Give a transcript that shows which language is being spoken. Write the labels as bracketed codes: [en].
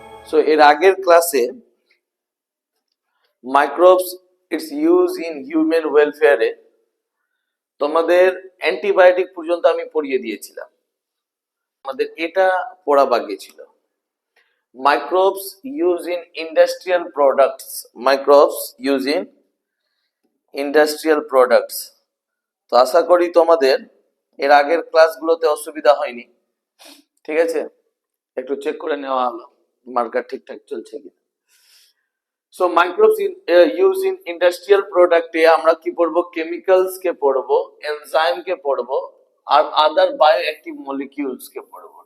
[bn] So এর আগের ক্লাসে [en] microbes its use in human welfare [bn] এ তোমাদের অ্যান্টিবায়োটিক পর্যন্ত আমি পড়িয়ে দিয়েছিলাম। আমাদের এটা পড়া বাকি ছিল। [en] Microbes used in industrial products. Microbes used in industrial products. [bn] তো আশা করি তোমাদের এর আগের ক্লাসগুলোতে অসুবিধা হয়নি। ঠিক আছে, একটু চেক করে নেওয়া হলো মার্কার ঠিকঠাক চলছে কিনা। So microbes use in industrial প্রোডাক্টে আমরা কি পড়বো? কেমিক্যালস কে পড়বো, এনজাইম কে পড়বো, আর আদার বায়ো অ্যাক্টিভ মলিকিউলস কে পড়বো।